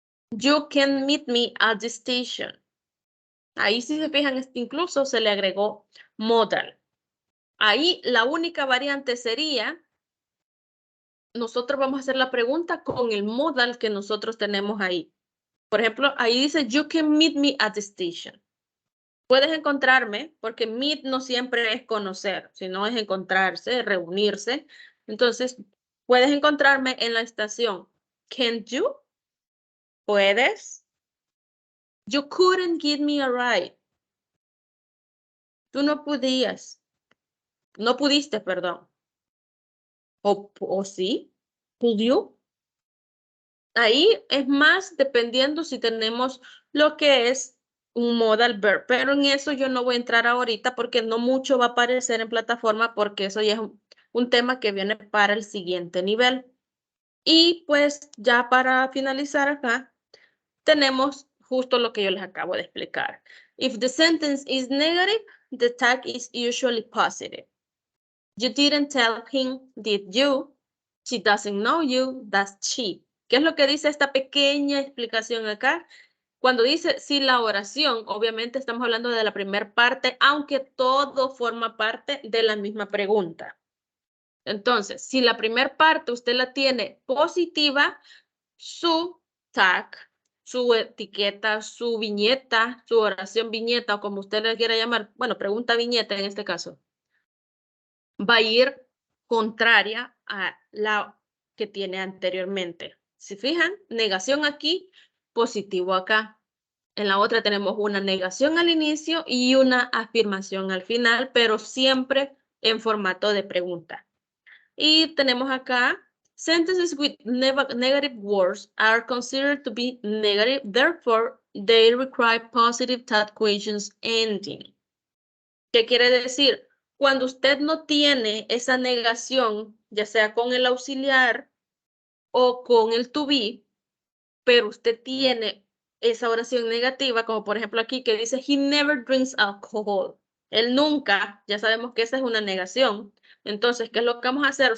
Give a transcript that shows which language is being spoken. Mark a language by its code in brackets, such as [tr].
[en] You can meet me at the station. [es] Ahí si se fijan, incluso se le agregó modal. Ahí la única variante sería, nosotros vamos a hacer la pregunta con el modal que nosotros tenemos ahí. Por ejemplo, ahí dice, [en] you can meet me at the station. [es] Puedes encontrarme, porque meet no siempre es conocer, sino es encontrarse, reunirse. Entonces, puedes encontrarme en la estación. [en] Can you? [es] ¿Puedes? [en] You couldn't give me a ride. [es] Tú no podías. No pudiste, perdón. ¿O sí? [en] Could you? [es] Ahí es más dependiendo si tenemos lo que es un modal verb, pero en eso yo no voy a entrar ahorita porque no mucho va a aparecer en plataforma porque eso ya es un tema que viene para el siguiente nivel. Y pues ya para finalizar acá, tenemos justo lo que yo les acabo de explicar. [en] If the sentence is negative, the tag is usually positive. You didn't tell him, did you? She doesn't know you, does she? [es] ¿Qué es lo que dice esta pequeña explicación acá? Cuando dice si la oración, obviamente estamos hablando de la primera parte, aunque todo forma parte de la misma pregunta. Entonces, si la primera parte usted la tiene positiva, su tag, su etiqueta, su viñeta, su oración viñeta, o como usted le quiera llamar, bueno, pregunta viñeta en este caso, va a ir contraria a la que tiene anteriormente. Si fijan, negación aquí, positivo acá. En la otra tenemos una negación al inicio y una afirmación al final, pero siempre en formato de pregunta. Y tenemos acá, [en] sentences with negative words are considered to be negative, therefore they require positive tag questions ending. [es] ¿Qué quiere decir? Cuando usted no tiene esa negación, ya sea con el auxiliar o con el to be, pero usted tiene esa oración negativa, como por ejemplo aquí que dice, [en] he never drinks alcohol. [es] Él nunca, ya sabemos que esa es una negación. Entonces, ¿qué es lo que vamos a hacer?